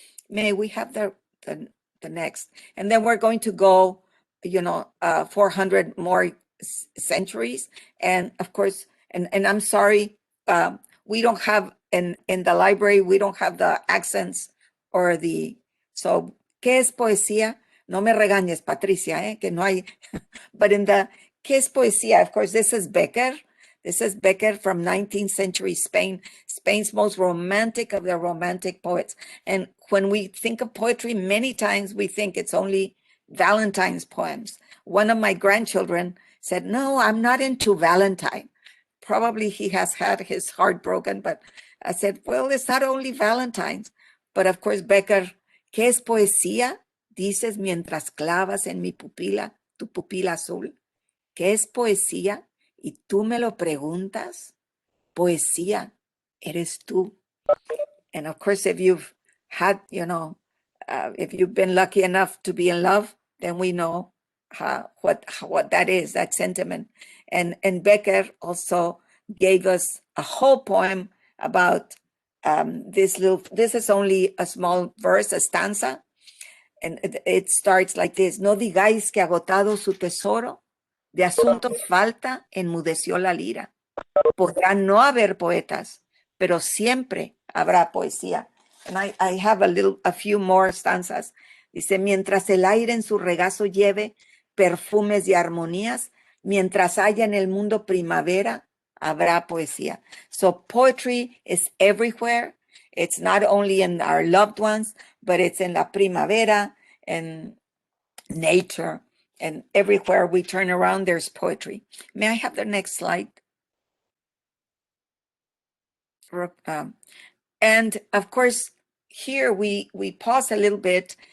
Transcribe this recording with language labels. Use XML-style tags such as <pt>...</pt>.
<en>May we have the next? And then we're going to go, 400 more centuries. And of course, and I'm sorry, we don't have in the library, we don't have the accents or so,</en> <es>¿qué es poesía? No me regañes, Patricia, que no hay,</es> <en>but in the,</en> <es>¿qué es poesía?</es> <en>Of course, this is Becker. This is Becker from 19th century Spain, Spain's most romantic of the romantic poets. And when we think of poetry, many times we think it's only Valentine's poems. One of my grandchildren said, no, I'm not into Valentine. Probably he has had his heart broken, but I said, well, it's not only Valentine's. But of course, Becker,</en> <es>¿qué es poesía? Dices mientras clavas en mi pupila, tu pupila azul. ¿Qué es poesía? Y tú me lo preguntas. Poesía, eres tú.</es> <en>And of course, if you've had, if you've been lucky enough to be in love, then we know what that is, that sentiment. And Becker also gave us a whole poem about this is only a small verse, a stanza. And it starts like this.</en> <es>No digáis que agotado su tesoro, de asuntos falta, enmudeció la lira. Podrá no haber poetas, pero siempre habrá poesía.</es> <en>And I have a few more stanzas.</en> <es>Dice, mientras el aire en su regazo lleve perfumes y armonías, mientras haya en el mundo primavera, habrá poesía.</es> <en>So poetry is everywhere. It's not only in our loved ones, but it's in</en> <es>la primavera</es> <en>and nature, and everywhere we turn around, there's poetry. May I have the next slide? And of course, here we pause a little bit.</en>